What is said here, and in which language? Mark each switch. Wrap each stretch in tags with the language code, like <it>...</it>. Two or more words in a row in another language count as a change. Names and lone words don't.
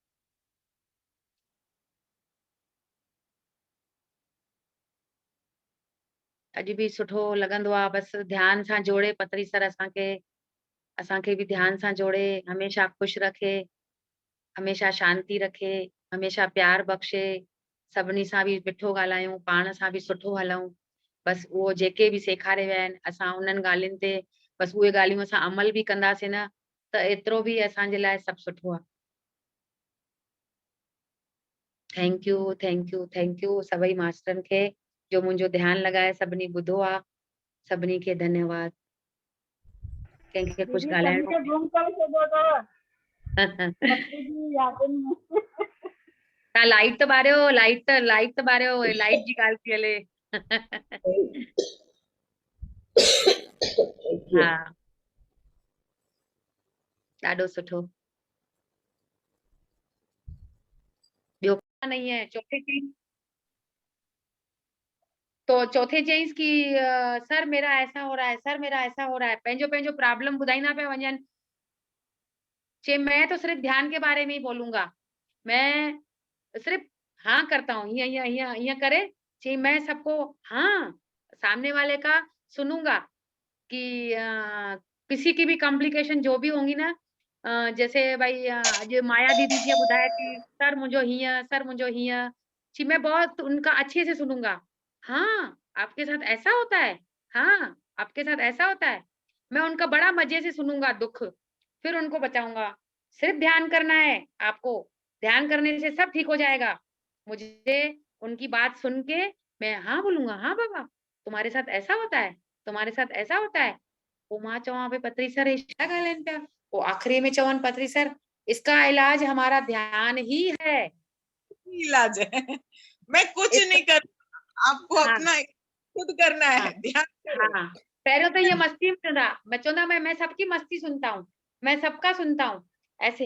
<sd>अॼु बि सुठो लॻंदो आहे, बसि ध्यान सां जोड़े पत्री सर असांखे बि ध्यान सां जोड़े, हमेशा ख़ुशि रखे, हमेशा शांती रखे, हमेशा प्यार बख़्शे, सभिनी सां बि मिठो ॻाल्हायूं, पाण सां बि सुठो हलूं। बसि उहो जेके बि सेखारे विया आहिनि असां उन्हनि ॻाल्हियुनि ते बसि उहे ॻाल्हियूं असां अमल बि कंदासीं न त एतिरो बि असांजे लाइ सभु सुठो आहे।</sd> <en>thank you thank you thank you</en> <sd>सभई मास्टरनि खे जो मुंहिंजो ध्यानु लॻाए सभिनी ॿुधो आहे, सभिनी खे धन्यवाद। कंहिंखे कुझु दीदी ॻाल्हाइणो सभिनी खे गुम करे छॾियो अथव तव्हां पत्री जी यादुनि में लाइट त ॿारियो, लाइट त ॿारियो, लाइट जी ॻाल्हि थी हले।</sd> <en>Thank you.</en> <sd>हा ॾाढो सुठो। ॿियो नहीं है। चौथे चईंसि कि</sd> <hi>सर मेरा ऐसा हो रहा है, सर मेरा ऐसा हो रहा है,</hi> <sd>पंहिंजो पंहिंजो प्रॉब्लम ॿुधाईंदा पिया वञनि।</sd> <hi>चे मैं तो सिर्फ ध्यान के बारे में ही बोलूंगा, मैं सिर्फ हाँ करता हूँ, ये करे चे मैं सबको हाँ सामने वाले का सुनूंगा कि किसी की भी कॉम्प्लिकेशन जो भी होंगी ना, जैसे भाई</hi> <sd>अॼु माया दीदी जी ॿुधाए थी सर मुंहिंजो हीअं, सर मुंहिंजो हीअं,</sd> <hi>जी मैं बहुत उनका अच्छे से सुनूंगा। हाँ आपके साथ ऐसा होता है, हाँ आपके साथ ऐसा होता है, मैं उनका बड़ा मजे से सुनूंगा दुख, फिर उनको बचाऊंगा। सिर्फ ध्यान करना है आपको, ध्यान करने से सब ठीक हो जाएगा। मुझे उनकी बात सुन के मैं हाँ बोलूंगा, हाँ बाबा तुम्हारे साथ ऐसा होता है, तुम्हारे साथ ऐसा होता है।</hi> <sd>वो मां चवां पे पत्री सर हे छा ॻाल्हाइनि पिया,</sd> <hi>वो आखिरी में चवनि पत्री सर इसका इलाज हमारा ध्यान ही है। इलाज है मैं कुछ नहीं कर, आपको हाँ, अपना खुद करना है, हाँ, ध्यान करो। हाँ पहिरियों तो ये मस्ती में था, मैं चवंदा मैं सबकी मस्ती सुनता हूँ, मैं सबका सुनता हूँ ऐसे।</hi>